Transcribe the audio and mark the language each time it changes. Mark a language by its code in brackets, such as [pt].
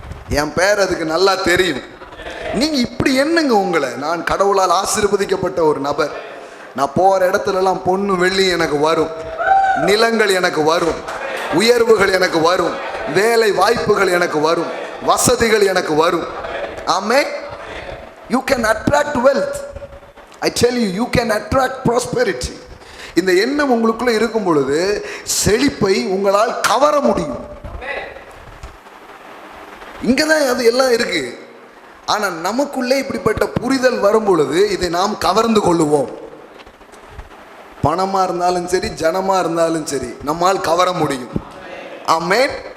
[ta] என் பேர் அதுக்கு நல்லா தெரியும். நீங்க இப்படி என்னங்க உங்களை, நான் கடவுளால் ஆசீர்வதிக்கப்பட்ட ஒரு நபர், நான் போற இடத்துல எல்லாம் பொண்ணு வெள்ளி எனக்கு வரும், நிலங்கள் எனக்கு வரும், உயர்வுகள் எனக்கு வரும், வேலை வாய்ப்புகள் எனக்கு வரும், வசதிகள் எனக்கு வரும். [en] ஆமே. You can attract wealth. I tell you, you can attract prosperity. [ta] இந்த எண்ணம் உங்களுக்குள்ள இருக்கும் பொழுது செழிப்பை உங்களால் கவர முடியும். இங்கதான் அது எல்லாம் இருக்கு. ஆனா நமக்குள்ளே இப்படிப்பட்ட புரிதல் வரும் பொழுது இதை நாம் கவர்ந்து கொள்ளுவோம். பணமா இருந்தாலும் சரி, ஜனமா இருந்தாலும் சரி, நம்மால் கவர முடியும். ஆமென்.